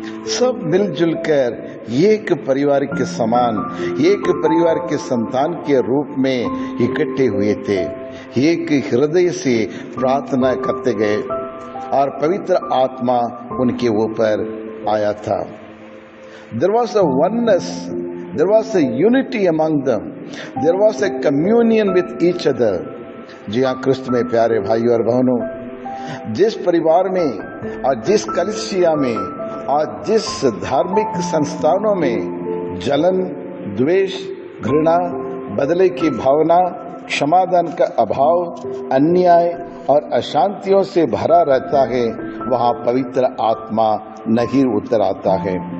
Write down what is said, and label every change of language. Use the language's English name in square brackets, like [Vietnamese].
[Hindi] सब मिलजुल कर एक परिवार के समान, एक परिवार के संतान के रूप में इकट्ठे हुए थे। एक हृदय से प्रार्थना करते गए और पवित्र आत्मा उनके ऊपर आया था। [English] There was a oneness There was a unity among them. There was a communion with each other. [Hindi] जी हाँ, क्रिस्त में प्यारे भाइयों और बहनों, जिस परिवार में और जिस कलीसिया में और जिस धार्मिक संस्थानों में जलन, द्वेष, घृणा, बदले की भावना, क्षमादान का अभाव, अन्याय और अशांतियों से भरा रहता है, वहाँ पवित्र आत्मा नहीं उतर आता है।